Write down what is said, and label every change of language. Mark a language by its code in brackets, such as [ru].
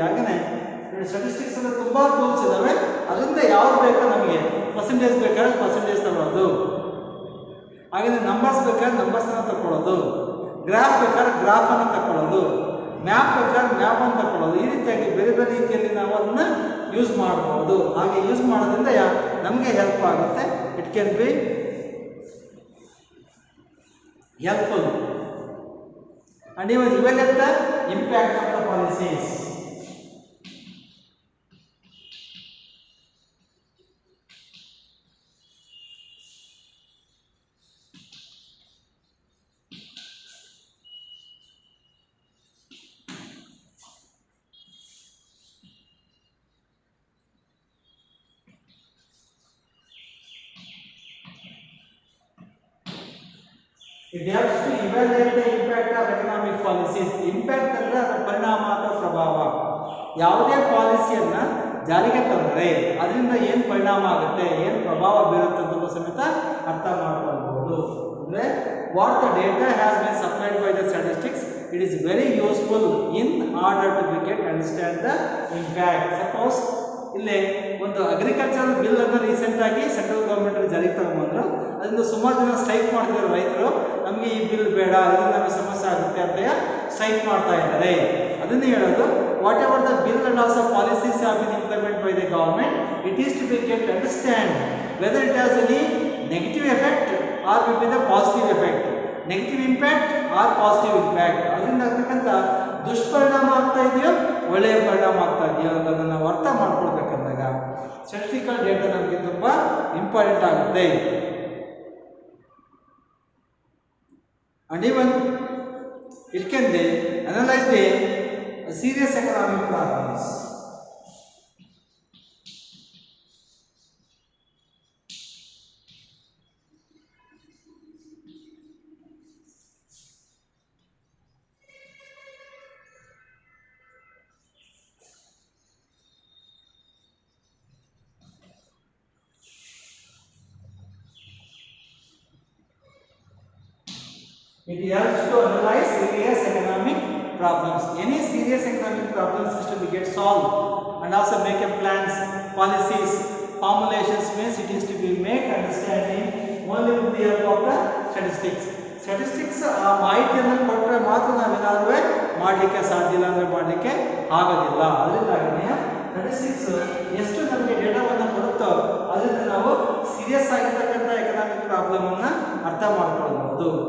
[kn] ಹಾಗೆಯೇ ಸ್ಟಾಟಿಸ್ಟಿಕ್ಸ್ ಅಲ್ಲಿ ತುಂಬ ಟೂಲ್ಸ್ ಇದ್ದಾವೆ. ಅದರಿಂದ ಯಾವ್ದು ಬೇಕೋ ನಮಗೆ ಪರ್ಸೆಂಟೇಜ್ ಬೇಕಾದ್ರೆ ಪರ್ಸೆಂಟೇಜ್ ತಗೊಳ್ಳೋದು, ಹಾಗೆಯೇ ನಂಬರ್ಸ್ ಬೇಕಾದ್ರೆ ನಂಬರ್ಸನ್ನು ತಗೊಳ್ಳೋದು, ಗ್ರಾಫ್ ಬೇಕಾದ್ರೆ ಗ್ರಾಫನ್ನು ತಗೊಳ್ಳೋದು, ಮ್ಯಾಪ್ ಬೇಕಾದ್ರೆ ಮ್ಯಾಪನ್ನು ತಗೊಳ್ಳೋದು. ಈ ರೀತಿಯಾಗಿ ಬೇರೆ ಬೇರೆ ರೀತಿಯಲ್ಲಿ ನಾವು ಅದನ್ನು ಯೂಸ್ ಮಾಡ್ಬೋದು. ಹಾಗೆ ಯೂಸ್ ಮಾಡೋದ್ರಿಂದ ನಮಗೆ ಹೆಲ್ಪ್ ಆಗುತ್ತೆ. [en] It can be helpful and even evaluate the impact of the policies. It helps to evaluate the impact of economic policies. [kn] Impact ಅಂದ್ರೆ ಅದರ ಪರಿಣಾಮ ಅಥವಾ ಪ್ರಭಾವ. ಯಾವುದೇ ಪಾಲಿಸಿಯನ್ನ ಜಾರಿಗೆ ತಂದರೆ ಅದರಿಂದ ಏನು ಪರಿಣಾಮ ಆಗುತ್ತೆ, ಏನು ಪ್ರಭಾವ ಬೀರುತ್ತೆ ಅಂತ ಸಮೇತ ಅರ್ಥ ಮಾಡ್ಕೊಳ್ಬಹುದು. [en] ಅಂದ್ರೆ what the data has been supplied by the statistics, it is very useful in order to get understand the impact. [kn] Suppose ಇಲ್ಲಿ ಒಂದು ಅಗ್ರಿಕಲ್ಚರ್ ಬಿಲ್ ಅನ್ನು ರೀಸೆಂಟ್ ಆಗಿ ಸೆಂಟ್ರಲ್ ಗವರ್ಮೆಂಟ್ ಜಾರಿಗೆ ತಗೊಂಡ್ಬಂದ್ರು. ಅದರಿಂದ ಸುಮಾರು ಜನ ಸ್ಟ್ರೈಕ್ ಮಾಡ್ತಿದ್ದಾರೆ ರೈತರು. ನಮಗೆ ಈ ಬಿಲ್ ಬೇಡ, ಇದರಿಂದ ನಮಗೆ ಸಮಸ್ಯೆ ಆಗುತ್ತೆ ಅಂತ ಸ್ಟ್ರೈಕ್ ಮಾಡ್ತಾ ಇದ್ದಾರೆ. ಅದನ್ನೇ ಹೇಳೋದು, [en] Whatever the bill and also policies have been implement by the government, it is to be get understand whether it has any negative effect or will be the positive effect, negative impact or positive impact. [kn] ಅದರಿಂದ ಆಗ್ತಕ್ಕಂಥ ದುಷ್ಪರಿಣಾಮ ಆಗ್ತಾ ಇದೆಯೋ ಒಳ್ಳೆಯ ಪರಿಣಾಮ ಆಗ್ತಾ ಇದೆಯೋ ಅನ್ನೋದನ್ನು ನಾವು ಅರ್ಥ ಮಾಡ್ಕೊಳ್ಬೇಕಂದಾಗ ಸ್ಟ್ಯಾಟಿಸ್ಟಿಕಲ್ ಡೇಟಾ ನಮಗೆ ತುಂಬ ಇಂಪಾರ್ಟೆಂಟ್ ಆಗುತ್ತೆ. [en] And even it can be analyze the serious economic problems. It helps to analyze serious economic problems. Any serious economic problems to be get solved and also make a plans, policies, formulations means it is to be make understanding only with the help of the statistics. [kn] Statistics ಮಾಹಿತಿಯನ್ನು ಕೊಟ್ಟರೆ ಮಾತ್ರ ನಾವೇನಾದ್ರೂ ಮಾಡಲಿಕ್ಕೆ ಸಾಧ್ಯ ಇಲ್ಲ, ಅಂದರೆ ಮಾಡಲಿಕ್ಕೆ ಆಗೋದಿಲ್ಲ. ಅದರಿಂದಾಗಿ ಸ್ಟಾಟಿಸ್ಟಿಕ್ಸ್ ಎಷ್ಟು ನಮಗೆ ಡೇಟಾವನ್ನು ಕೊಡುತ್ತೋ ಅದರಿಂದ ನಾವು ಸೀರಿಯಸ್ ಆಗಿರ್ತಕ್ಕಂಥ ಎಕನಾಮಿಕ್ ಪ್ರಾಬ್ಲಮ್ ಅನ್ನ ಅರ್ಥ ಮಾಡ್ಕೊಳ್ಬಹುದು.